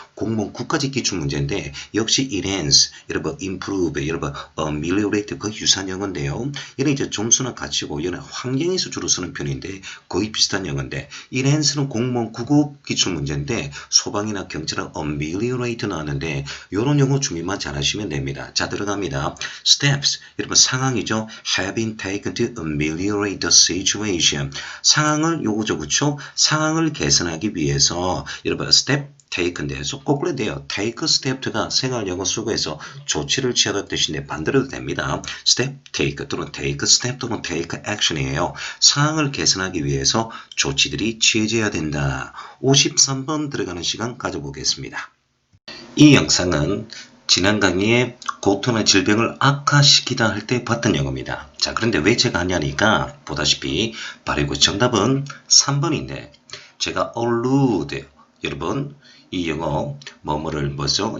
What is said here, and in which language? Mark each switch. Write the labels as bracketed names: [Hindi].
[Korean] 공무원 국가직 기출 문제인데 역시 enhance, 여러분 improve, 여러분 ameliorate 거의 유사한 영어인데요. 얘는 이제 점수나 가치고 얘는 환경에서 주로 쓰는 편인데 거의 비슷한 영어인데 enhance는 공무원 구급 기출 문제인데 소방이나 경찰은 ameliorate 나왔는데 이런 영어 준비만 잘하시면 됩니다. 자, 들어갑니다. steps, 여러분 상황이죠. [English] have been taken to ameliorate the situation. [Korean] 상황을 요거죠, 그쵸? 상황을 개선하기 위해서 여러분 step take인데 꼭 그래야 돼요. [English] take a step [Korean] 가 생활 영어 수고에서 조치를 취하다 뜻인데 반대로도 됩니다. step take 또는 [English] take a step [Korean] 또는 [English] take action [Korean] 이에요. 상황을 개선하기 위해서 조치들이 취해져야 된다. 53번 들어가는 시간 가져보겠습니다. 이 영상은 지난 강의에 고통이나 질병을 악화시키다 할 때 봤던 영어입니다. 자, 그런데 왜 제가 하냐니까 보다시피 바로 그 정답은 3번인데 제가 allude, 여러분 이 영어 뭐죠?